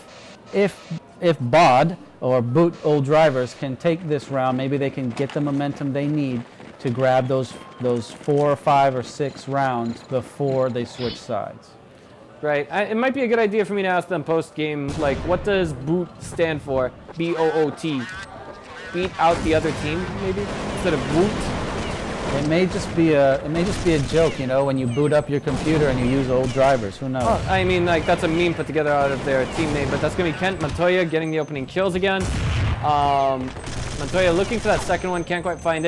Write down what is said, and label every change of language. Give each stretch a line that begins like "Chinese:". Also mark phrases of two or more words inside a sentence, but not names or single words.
English: If BOD or Boot Old Drivers can take this round, maybe they can get the momentum they need to grab those 4 or 5 or 6 rounds before they switch sides. Right. It might be a good idea for me to ask them post-game, like, what does BOOT stand for? B-O-O-T. Beat out the other team, maybe, instead of boot. It may just be a joke, you know, when you boot up your computer and you use old drivers. Who knows? Oh, I mean, like, that's a meme put together out of their teammate, but that's gonna be Kent. Montoya getting the opening kills again. Montoya looking for that second one, can't quite find it.